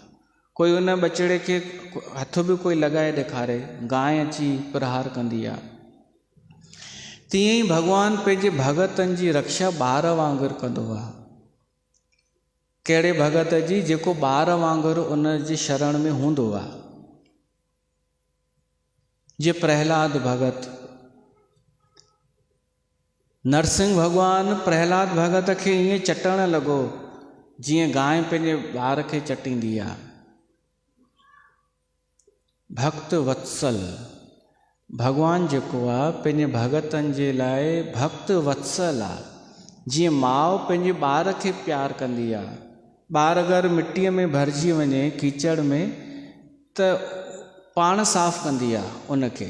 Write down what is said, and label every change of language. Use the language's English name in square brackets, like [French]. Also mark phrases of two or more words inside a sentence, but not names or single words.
[Sindhi] कोई उन बछड़े खे हथ बि कोई लॻाए ॾेखारे, गांइ अची प्रहार कंदी आहे। तीअं ई भॻवानु पंहिंजे भगतनि जी रक्षा ॿार वांगुरु कंदो आहे। कहिड़े भगत जी? जेको ॿार वांगुरु उन जी शरण में हूंदो आहे। जीअं प्रहलाद भगत, नरसिंह भॻवानु प्रहलाद भगत खे ईअं चटणु लॻो जीअं गांइ पंहिंजे ॿार खे चटींदी आहे। भक्त वत्सल भॻवानु जेको आहे पंहिंजे भगतनि जे लाइ भक्त वत्सल आहे। जीअं माउ पंहिंजे ॿार खे प्यारु कंदी आहे, ॿार अगरि मिटीअ में भरिजी वञे कीचड़ में त पाण साफ़ु कंदी आहे उनखे।